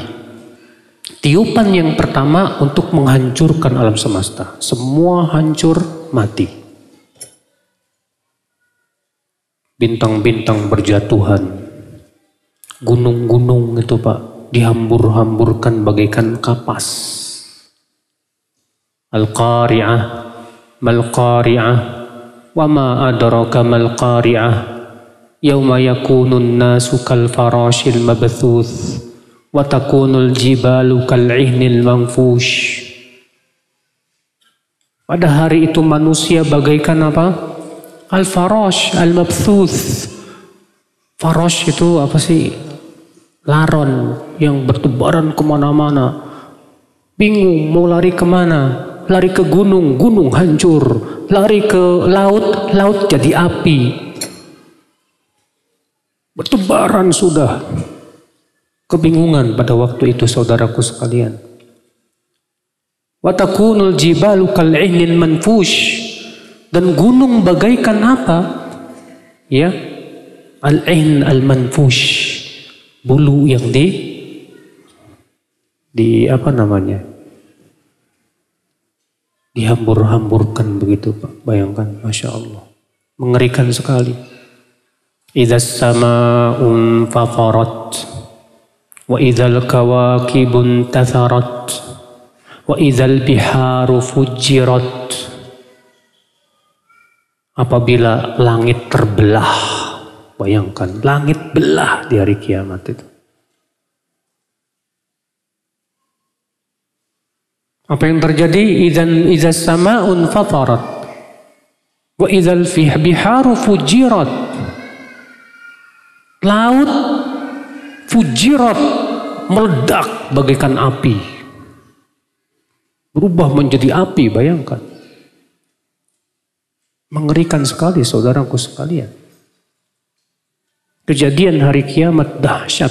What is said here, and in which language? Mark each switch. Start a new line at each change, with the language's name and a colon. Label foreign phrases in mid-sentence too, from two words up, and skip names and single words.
Indonesian: Tiupan yang pertama untuk menghancurkan alam semesta. Semua hancur, mati. Bintang-bintang berjatuhan. Gunung-gunung itu, Pak, dihambur-hamburkan bagaikan kapas.
Arabic: القارعة ما القارعة وما أدراك ما القارعة يوم يكون الناس كالفراش المبثوث وتكون الجبال كالعهن المنفوش.
Indonesian: Pada hari itu manusia bagaikan apa?
Arabic: الفراش المبثوث.
Indonesian: Farash itu apa sih? Laron yang bertebaran kemana-mana. Bingung mau lari kemana. Lari ke gunung, gunung hancur. Lari ke laut, laut jadi api. Bertebaran sudah. Kebingungan pada waktu itu, saudaraku sekalian.
Arabic: وتكون الجبال كالعهن المنفوش.
Indonesian: Dan gunung bagaikan apa?
Arabic: Ya, العهن المنفوش.
Indonesian: Bulu yang di apa namanya? Dihambur-hamburkan begitu, Pak. Bayangkan,
Arabic: ما شاء الله.
Indonesian: Mengerikan sekali.
Arabic: إذا السماء انفطرت وإذا الكواكب انتثرت وإذا البحار فجرت.
Indonesian: Apabila langit terbelah, bayangkan langit belah di hari kiamat itu. Apa yang terjadi?
Arabic: إذا السماء انفطرت وإذا البحار فجرت.
Indonesian: Laut fujirat, meledak bagaikan api. Berubah menjadi api, bayangkan. Mengerikan sekali, saudaraku sekalian. Kejadian hari kiamat dahsyat.